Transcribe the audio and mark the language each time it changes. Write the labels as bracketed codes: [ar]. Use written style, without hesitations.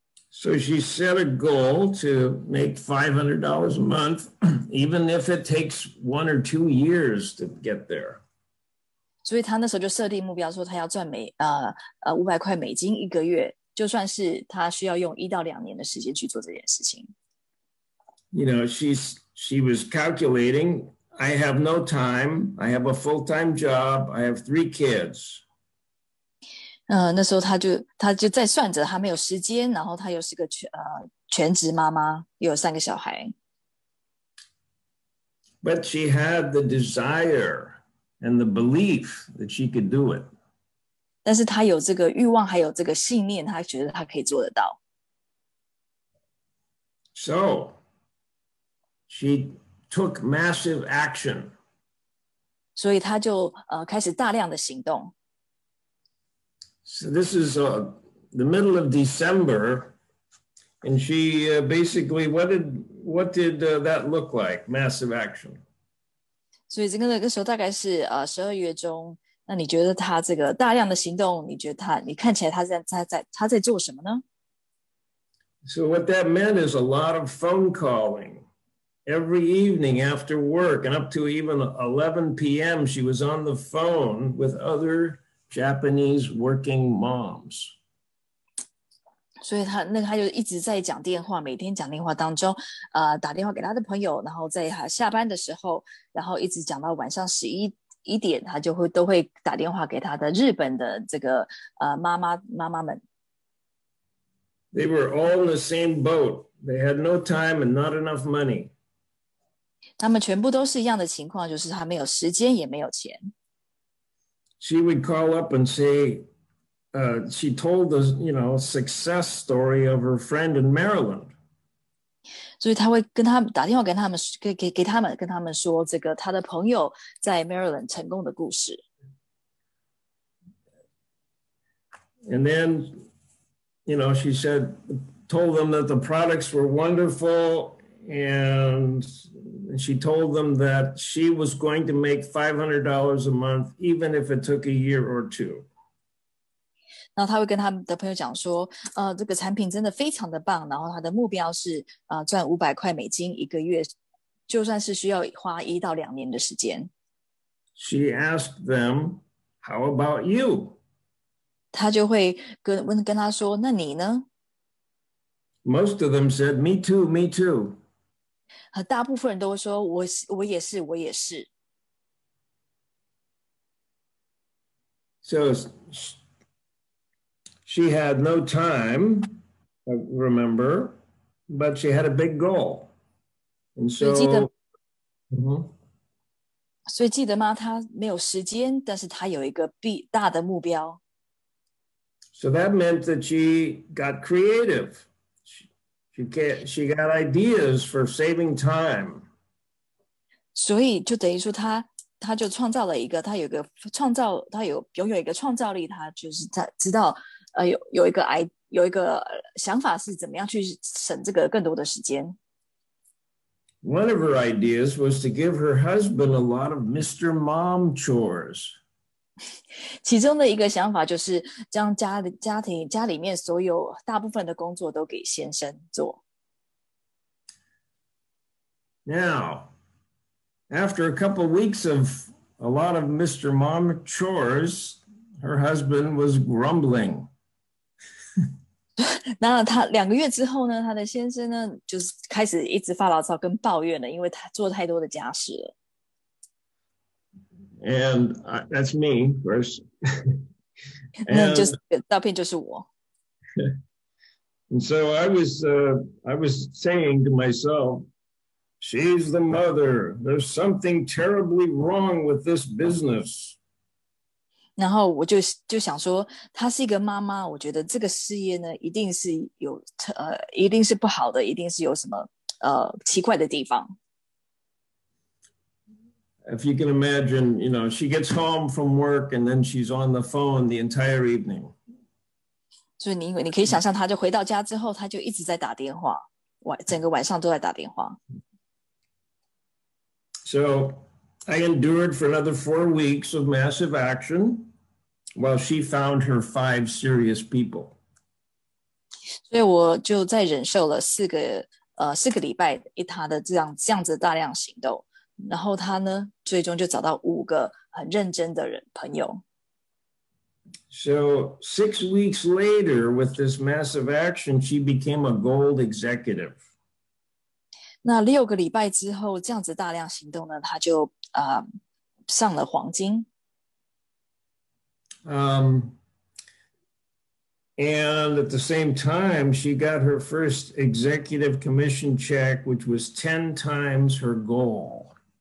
[en] So she set a goal to make $500 a month, even if it takes 1 or 2 years to get there. [zh] 所以他那时候就设定目标，说他要赚500块美金1个月，就算是他需要用1到2年的时间去做这件事情。 [en] She was calculating, I have no time, I have a full-time job, I have 3 kids. [zh] 那时候他就在算着，他没有时间，然后他又是个全职妈妈，又有3个小孩。 [en] But she had the desire and the belief that she could do it. [zh] 但是他有这个欲望，还有这个信念，他觉得他可以做得到。 [en] So she took massive action. [zh] 所以他就开始大量的行动。 [en] So this is the middle of December, and she basically, what did that look like? Massive action. [zh] 所以那个时候大概是12月中。那你觉得他这个大量的行动，你看起来他在做什么呢？ [en] So what that meant is a lot of phone calling. Every evening after work and up to even 11 p.m. she was on the phone with other Japanese working moms. [zh] 所以他就一直在讲电话，每天讲电话当中，打电话给他的朋友，然后在他下班的时候，然后一直讲到晚上11点，他都会打电话给他的日本的这个妈妈们。 [en] They were all in the same boat. They had no time and not enough money. [zh] 他们全部都是一样的情况，就是他没有时间也没有钱。 [en] She would call up and say, she told the success story of her friend in Maryland. [zh] 所以他会跟他们打电话，跟他们跟他们说这个他的朋友在 Maryland 成功的故事。 [en] And then, she told them that the products were wonderful, and she told them that she was going to make $500 a month, even if it took a year or two. [zh] 然后他会跟他们的朋友讲说，这个产品真的非常的棒，然后他的目标是赚$500一个月，就算是需要花1到2年的时间。 [en] She asked them, "How about you?" [zh] 他就会跟他说，那你呢？ [en] Most of them said, "Me too, me too." [zh] 大部分人都会说，我也是，我也是。 [en] So she had no time, I remember, but she had a big goal. And so, [zh] 所以记得吗？她没有时间，但是她有一个大的目标。 [en] So that meant that she got creative. She got ideas for saving time. [zh] 所以就等于说她就创造了一个，她拥有一个创造力，她就是她知道有一个想法是怎么样去省这个更多的时间。 [en] One of her ideas was to give her husband a lot of Mr. Mom chores. [zh] 其中的一个想法就是将家里面所有大部分的工作都给先生做。 [en] Now, after a couple of weeks of a lot of Mr. Mom chores, her husband was grumbling. [zh] 那他2个月之后呢，他的先生呢，就是开始一直发牢骚跟抱怨了，因为他做太多的家事了。 [en] And that's me, of course. [zh] 那就是照片就是我。 [en] And so I was saying to myself, she's the mother. There's something terribly wrong with this business. [zh] 然后我就想说，她是一个妈妈，我觉得这个事业呢，一定是不好的，一定是有什么奇怪的地方。 [en] If you can imagine, she gets home from work and then she's on the phone the entire evening. [zh] 所以你可以想象，她就回到家之后，她就一直在打电话，整个晚上都在打电话。 [en] So I endured for another 4 weeks of massive action while she found her 5 serious people. [zh] 所以我就在忍受了4个礼拜她的这样子的大量行动。然后他呢，最终就找到5个很认真的朋友。 [en] So 6 weeks later, with this massive action, she became a gold executive. [zh] 那6个礼拜之后，这样子大量行动呢，他就上了黄金。 [en] And at the same time, she got her first executive commission check, which was 10 times her goal.